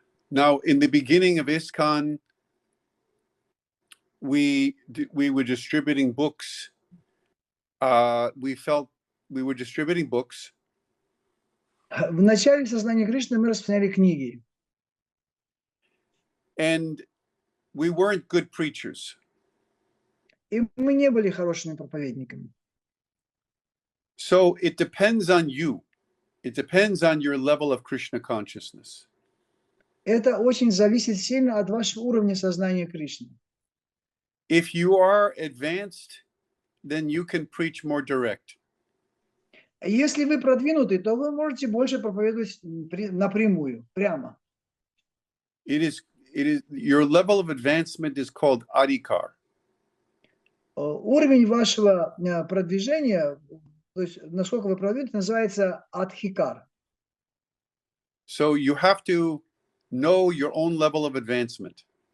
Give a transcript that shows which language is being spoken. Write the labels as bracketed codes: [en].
[en] Now, in the beginning of ISKCON, we were distributing books, we felt we were distributing books, [ru] В начале сознания Кришны мы распространяли книги, [en] and we weren't good preachers. [ru] и мы не были хорошими проповедниками. [en] So it depends on you. It depends on your level of Krishna consciousness. [ru] Это очень зависит сильно от вашего уровня сознания Кришны. [en] If you are advanced, then you can preach more direct. [ru] Если вы продвинуты, то вы можете больше проповедовать напрямую, прямо. [en] It is your level of advancement is called adhikar. [ru] Уровень вашего продвижения, то есть насколько вы продвинуты, называется адхикар. [en] So you have to know your own level of advancement.